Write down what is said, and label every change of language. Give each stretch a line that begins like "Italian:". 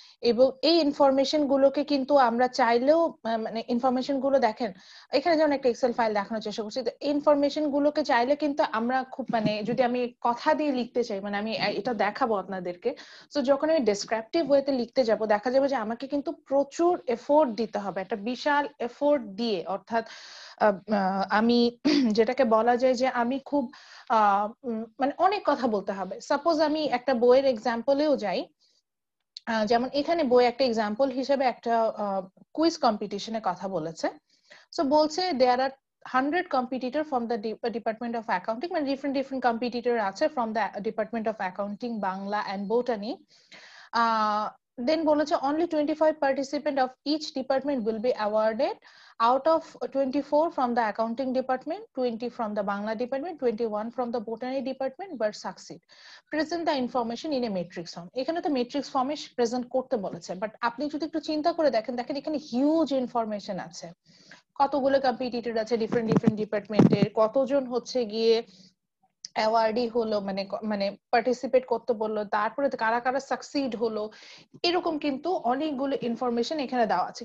Bangla: এবং এই ইনফরমেশন গুলোকে কিন্তু আমরা চাইলেও মানে ইনফরমেশন গুলো দেখেন এখানে যেমন একটা এক্সেল ফাইল দেখানোর চেষ্টা করছি, ইনফরমেশন গুলোকে চাইলে কিন্তু আমরা খুব, মানে যদি আমি কথা দিয়ে লিখতে চাই, মানে আমি এটা দেখাবো আপনাদেরকে, তো যখন আমি ডেসক্রিপটিভ ওয়েতে লিখতে যাব দেখা যাবে যে আমাকে কিন্তু প্রচুর এফোর্ট দিতে হবে, একটা বিশাল এফোর্ট দিয়ে, অর্থাৎ আমি যেটাকে বলা যায় যে আমি খুব মানে অনেক কথা বলতে হবে। সাপোজ আমি একটা বইয়ের এক্সাম্পলেও যাই, যেমন এখানে বই একটা এক্সাম্পল হিসেবে একটা কুইজ কম্পিটিশনের কথা বলেছে। সো বলছে
English: There are 100 competitor from the Department of Accounting, মানে different competitor আছে from the Department of Accounting, Bangla and Botany. Then বলেছে only 25 participant of each department will be awarded. Out of 24 from the accounting department, 20 from the Bangla department, 21 from the botany department but succeed. Present the information in a matrix form.
Bangla: এখানে তো matrix form a present করতে বলেছে, but আপনি যদি একটু চিন্তা করে দেখেন এখানে হিউজ ইনফরমেশন আছে, কতগুলো কম্পিটিটর আছে ডিফারেন্ট ডিপার্টমেন্টের, কতজন হচ্ছে গিয়ে অ্যাওয়ার্ডই হলো, মানে মানে পার্টিসিপেট করতে বললো, তারপরে কারা কারা সাকসিড হলো, এরকম কিন্তু অনেকগুলো ইনফরমেশন এখানে দেওয়া আছে।